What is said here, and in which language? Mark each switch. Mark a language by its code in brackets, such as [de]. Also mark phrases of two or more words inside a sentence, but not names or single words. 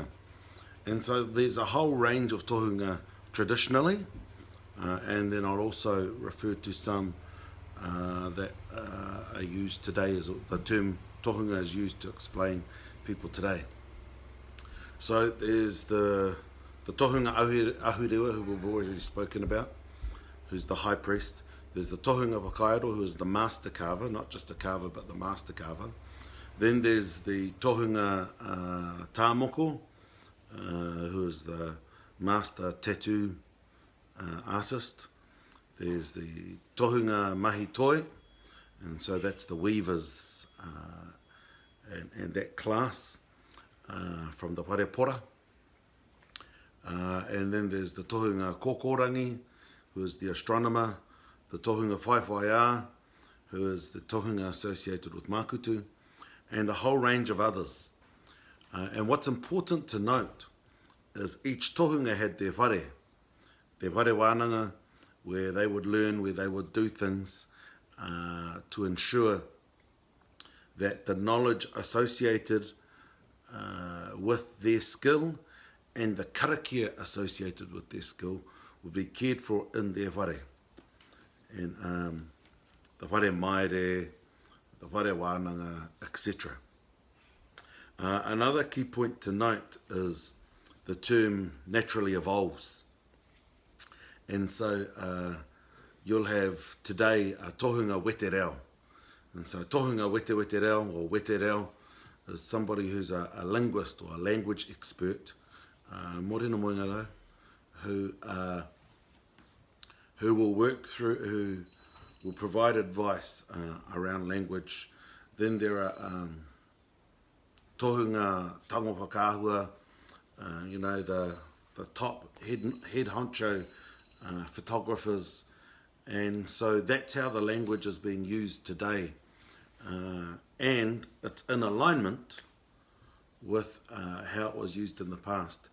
[en] And so there's a whole range of tohunga traditionally, and then I'll also refer to some that are used today, as the term tohunga is used to explain people today. So there's the [mi] tohunga ahurewa, [en] who we've already spoken about, who's the high priest. There's the [mi] tohunga whakairo, [en] who is the master carver, not just a carver but the master carver. Then there's the [mi] tohunga moko, [en] who is the master tattoo artist. There's the [mi] tohunga mahi toi, [en] and so that's the weavers and that class from the wharepora. And then there's the [mi] tohunga kōkōrangi, [en] who is the astronomer, the [mi] tohunga whaiwhaiā, [en] who is the tohunga associated with makutu, and a whole range of others. And what's important to note is each tohunga had their [mi] whare wānanga, [en] where they would learn, where they would do things to ensure that the knowledge associated with their skill and the karakia associated with their skill would be cared for in their whare. And the [mi] whare maere, [en] the [mi] whare wānanga, [en] etc. Another key point to note is the term naturally evolves. And so you'll have today a [mi] tohunga wetereo. [en] And so [mi] tohunga wetereo [en] or wetereo is somebody who's a linguist or a language expert, [mi] morena moingaro, [en] who will work through, who will provide advice around language. Then there are [mi] tohunga tango whakahua, [en] the top head honcho photographers, and so that's how the language is being used today, and it's in alignment with how it was used in the past.